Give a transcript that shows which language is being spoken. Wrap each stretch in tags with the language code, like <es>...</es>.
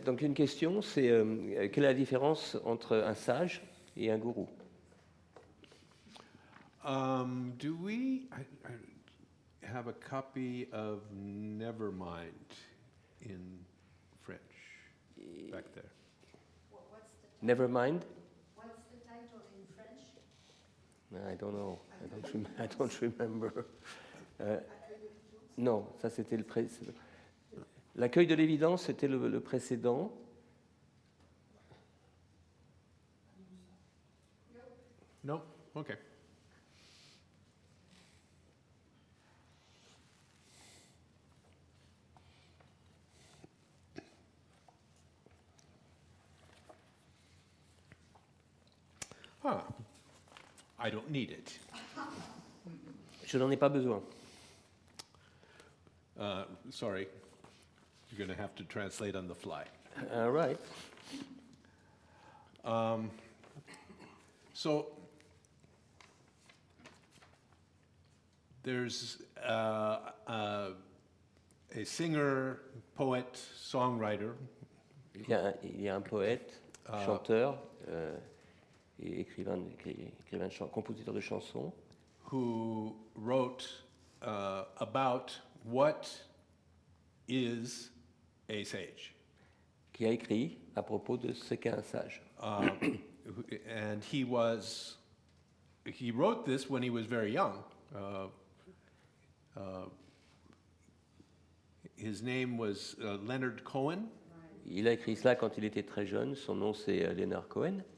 <fr>Donc une question, c'est quelle est la différence entre un sage et un gourou?</fr> <en>Do we I have a copy of Nevermind in French back there? Never mind. What's the title in French? I don't know. I don't remember.</en> <fr>Non, ça c'était le précédent. L'accueil de l'évidence, c'était le précédent.</fr> <en>No? Okay. Huh. I don't need it.</en> <fr>Je n'en ai pas besoin.</fr> <en>Sorry. You're going to have to translate on the fly. All right. So there's a singer, poet, songwriter</en> <fr>Il y a un poète, chanteur et écrivain compositeur de chansons</fr> <en>who wrote about what is a sage.</en> <fr>qui a écrit à propos de ce qu'est un sage.</fr> <en>And he wrote this when he was very young. His name was Leonard Cohen,</en> <fr>Il a écrit cela quand il était très jeune. Son nom c'est Leonard Cohen.</fr>